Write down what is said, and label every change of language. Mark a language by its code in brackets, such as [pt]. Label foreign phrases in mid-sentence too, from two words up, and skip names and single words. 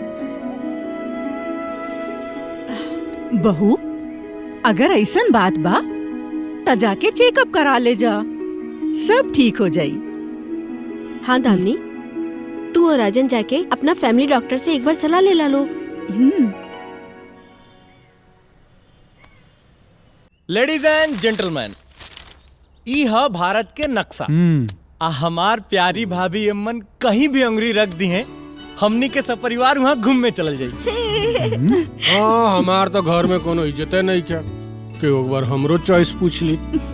[bho] बहू अगर ऐसन बात बा त जाके चेकअप करा ले जा, सब ठीक हो जाई। हाँ दामिनी, तू और राजन जाके अपना फैमिली डॉक्टर से एक बार सलाह ले ला लो। [en] Ladies and gentleman, [bho] ई है भारत के नक्शा। आ हमार प्यारी भाभी अम्मन कहीं भी अंगुरी रख दी हैं, हमनी के सब परिवार वहाँ घूमने चल जाई। हाँ हमार तो घर में कोनो इज्जत नहीं क्या कि एक बार हमरो चॉइस पूछ ली।